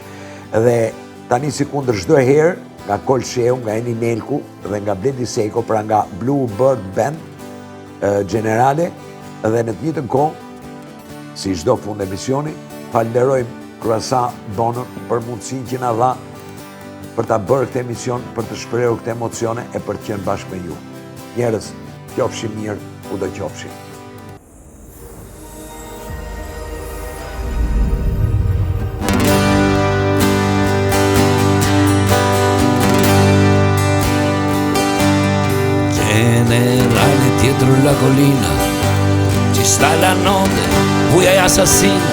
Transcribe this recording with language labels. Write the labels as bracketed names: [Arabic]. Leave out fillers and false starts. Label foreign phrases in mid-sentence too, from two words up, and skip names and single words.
[Albanian] Dhe tani si kundër çdo herë, nga Kol Sheu, nga Eni Nelku dhe nga Blendi Sejko, pra nga Blue Bird Band, Generale, dhe në të njëjtën kohë, si çdo fund emisioni, falenderojmë Croissant Bonën për mundësinë që na dha për ta bërë këtë emision, për të shprehur këtë emocione e për të qenë bashkë me ju. Njerëz, qofshi mirë, kudo qofshi. [Italian] Generale, dietro la collina ci sta la notte buia e assassina.